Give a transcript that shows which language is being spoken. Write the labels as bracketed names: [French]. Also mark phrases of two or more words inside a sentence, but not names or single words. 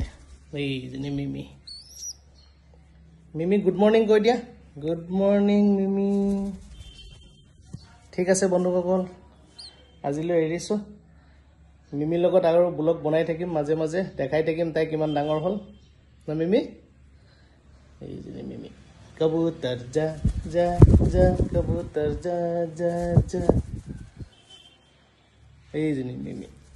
[Assamese] এইজনী মিমি। মিমি [English] good morning [Assamese] কৈ দিয়া। [English] good morning [Assamese] মিমি। ঠিক আছে বন্ধুসকল, আজিলৈ এৰিছোঁ। মিমিৰ লগত আৰু ব্লগ বনাই থাকিম, মাজে মাজে দেখাই থাকিম তাই কিমান ডাঙৰ হ'ল না মিমি। এইজনী মিমি। [Hindi] कबूतर जा जा जा कबूतर जा जा जा। [Assamese] এইজনী মিমি।